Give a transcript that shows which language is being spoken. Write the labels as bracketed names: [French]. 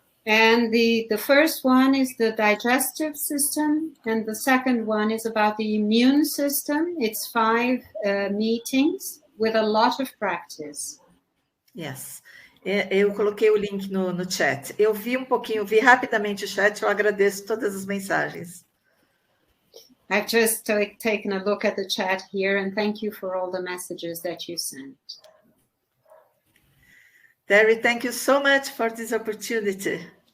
[English] And the first one is the digestive system, and the second one is about the immune system. It's 5 meetings with a lot of practice. Yes. [Portuguese] Eu coloquei o link no chat. Eu vi rapidamente o chat, eu agradeço todas as mensagens. [English] I've just taken a look at the chat here, and thank you for all the messages that you sent. Terry, thank you so much for this opportunity.